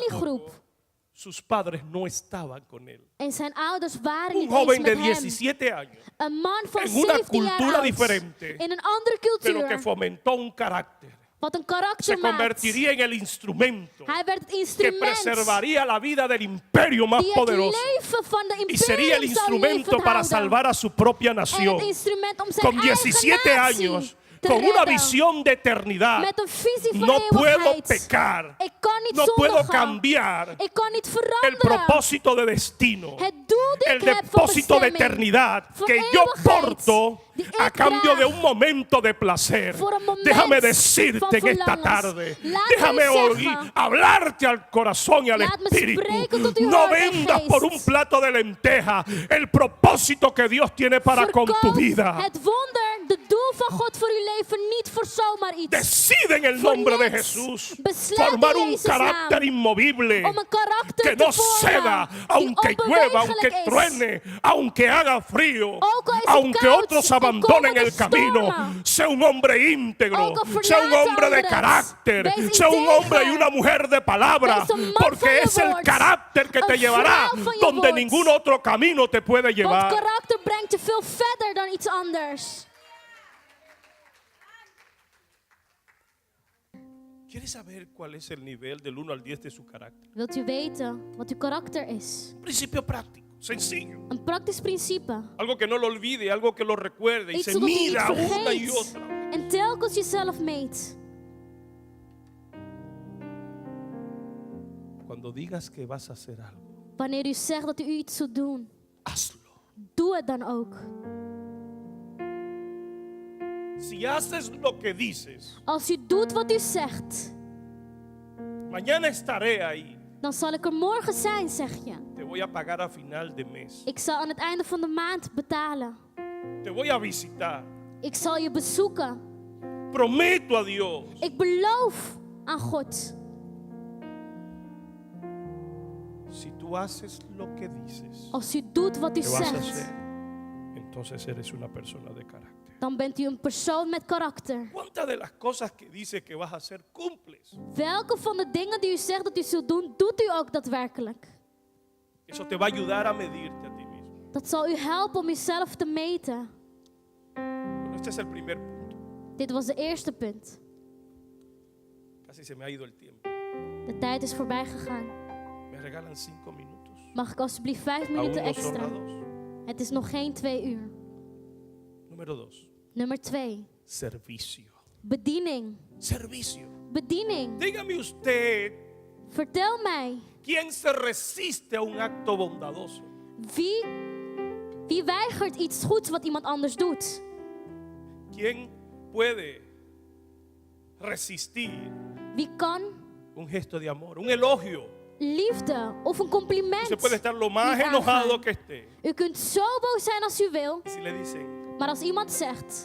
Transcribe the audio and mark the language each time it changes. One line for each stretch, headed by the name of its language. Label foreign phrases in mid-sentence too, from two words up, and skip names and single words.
Dutch: familiegroep.
Spanish: poco, sus padres no estaban con él.
Dutch: En zijn ouders waren
Spanish: Un
Dutch: niet eens
Spanish: joven de
Dutch: met hem.
Spanish: 17 años,
Dutch: Een man van
Spanish: en una
Dutch: 17 jaar
Spanish: cultura
Dutch: oud.
Spanish: diferente,
Dutch: In een andere
Spanish: pero que
Dutch: cultuur.
Spanish: fomentó un carácter.
Dutch: Wat een
Spanish: Se
Dutch: karakter maakt.
Spanish: convertiría en el instrumento
Dutch: Hij werd het
Spanish: que
Dutch: instrument
Spanish: preservaría la vida del imperio más
Dutch: die het
Spanish: poderoso.
Dutch: leven van de
Spanish: Y sería el
Dutch: imperium zou
Spanish: instrumento
Dutch: levend
Spanish: para
Dutch: houden.
Spanish: salvar a su propia
Dutch: En
Spanish: nación.
Dutch: het instrument om zijn
Spanish: Con
Dutch: eigen
Spanish: 17
Dutch: natie
Spanish: años,
Dutch: te
Spanish: con una
Dutch: redden.
Spanish: visión de eternidad.
Dutch: Met een visie van
Spanish: No puedo
Dutch: eeuwigheid.
Spanish: pecar.
Dutch: Ik kan niet
Spanish: No puedo
Dutch: zondigen.
Spanish: cambiar
Dutch: Ik kan niet
Spanish: el
Dutch: veranderen.
Spanish: propósito de destino.
Dutch: Het doel die
Spanish: El
Dutch: ik heb van
Spanish: depósito de
Dutch: bestemming.
Spanish: eternidad
Dutch: Voor
Spanish: que yo
Dutch: eeuwigheid.
Spanish: porto
Dutch: Die ik
Spanish: a cambio de
Dutch: draag.
Spanish: un momento de placer.
Dutch: Voor een moment
Spanish: Déjame
Dutch: van
Spanish: decirte en esta
Dutch: verlangens.
Spanish: tarde,
Dutch: Laat
Spanish: déjame
Dutch: me
Spanish: oír,
Dutch: zeggen.
Spanish: hablarte al corazón y al
Dutch: Laat me
Spanish: espíritu.
Dutch: spreken tot uw
Spanish: No
Dutch: hart en
Spanish: vendas
Dutch: geest.
Spanish: por un plato de lenteja el propósito que Dios tiene para con tu
Dutch: Verkoop
Spanish: vida.
Dutch: het wonder de doel van God voor uw leven niet voor zomaar iets.
Spanish: Decide en el
Dutch: Voor
Spanish: nombre de
Dutch: niks.
Spanish: Jesús
Dutch: Besluit
Spanish: formar
Dutch: in
Spanish: un
Dutch: Jezus'
Spanish: carácter
Dutch: naam
Spanish: inmovible
Dutch: om een karakter
Spanish: que
Dutch: te
Spanish: no ceda,
Dutch: vormen
Spanish: aunque
Dutch: die
Spanish: llueva, aunque
Dutch: onbewegelijk is.
Spanish: truene, aunque haga frío,
Dutch: Ook al is het
Spanish: aunque
Dutch: koud
Spanish: otros
Dutch: en
Spanish: abandonen
Dutch: komen de
Spanish: el camino.
Dutch: stormen.
Spanish: Sea un hombre íntegro,
Dutch: Ook al
Spanish: sea un
Dutch: verlaten
Spanish: hombre de
Dutch: anderen.
Spanish: carácter,
Dutch: Wees
Spanish: sea un
Dutch: integer.
Spanish: hombre y una mujer de palabra,
Dutch: Wees een man
Spanish: porque
Dutch: van je
Spanish: es el
Dutch: woord.
Spanish: carácter que te
Dutch: Een
Spanish: llevará
Dutch: vrouw van je
Spanish: donde
Dutch: woord.
Spanish: ningún otro camino te puede
Dutch: Want
Spanish: llevar.
Dutch: karakter brengt je veel verder dan iets anders.
Spanish: ¿Quieres saber cuál es el nivel del 1 al 10 de su carácter?
Dutch: Wilt u weten wat uw karakter is?
Spanish: Principio práctico, sencillo.
Dutch: Een praktisch principe.
Spanish: Algo que no lo olvide, algo que lo recuerde y
Dutch: Iets
Spanish: se
Dutch: zodat u niet
Spanish: mida una y
Dutch: vergeet.
Spanish: otra.
Dutch: En telkens jezelf meet.
Spanish: Cuando digas que vas a hacer algo,
Dutch: Wanneer u zegt dat u iets zult doen,
Spanish: hazlo.
Dutch: doe het dan ook.
Spanish: Si haces lo que dices,
Dutch: Als u doet wat u zegt,
Spanish: mañana estaré ahí.
Dutch: dan zal ik er morgen zijn, zeg je.
Spanish: Te voy a pagar a final de mes.
Dutch: Ik zal aan het einde van de maand betalen.
Spanish: Te voy a visitar.
Dutch: Ik zal je bezoeken.
Spanish: Prometo a Dios.
Dutch: Ik beloof aan God.
Spanish: Si tú haces lo que dices,
Dutch: Als u doet wat u
Spanish: que vas a
Dutch: zegt,
Spanish: hacer, entonces eres una persona de carácter.
Dutch: dan bent u een persoon met karakter.
Spanish: ¿Cuántas de las cosas que dices que vas a hacer cumples?
Dutch: Welke van de dingen die u zegt dat u zult doen, doet u ook daadwerkelijk?
Spanish: Eso te va a ayudar a medirte a ti mismo.
Dutch: Dat zal u helpen om uzelf te meten.
Spanish: Bueno, este es el primer punto.
Dutch: Dit was de eerste punt.
Spanish: Casi se me ha ido el tiempo.
Dutch: De tijd is voorbij gegaan.
Spanish: Me regalan 5 minutos.
Dutch: Mag ik alsjeblieft 5
Spanish: Aún
Dutch: minuten
Spanish: no son
Dutch: extra?
Spanish: las 2.
Dutch: Het is nog geen 2 uur.
Spanish: Número 2.
Dutch: Nummer 2.
Spanish: Servicio.
Dutch: Bediening.
Spanish: Servicio.
Dutch: Bediening.
Spanish: Dígame usted,
Dutch: Vertel mij,
Spanish: ¿quién se resiste a un acto bondadoso?
Dutch: wie weigert iets goeds wat iemand anders doet?
Spanish: ¿Quién puede resistir
Dutch: Wie kan
Spanish: un gesto de amor, un elogio?
Dutch: liefde of een compliment
Spanish: Usted puede estar lo más
Dutch: niet
Spanish: enojado
Dutch: aangaan?
Spanish: que esté.
Dutch: U kunt zo boos zijn als u wil,
Spanish: Y si le dicen,
Dutch: maar als iemand zegt,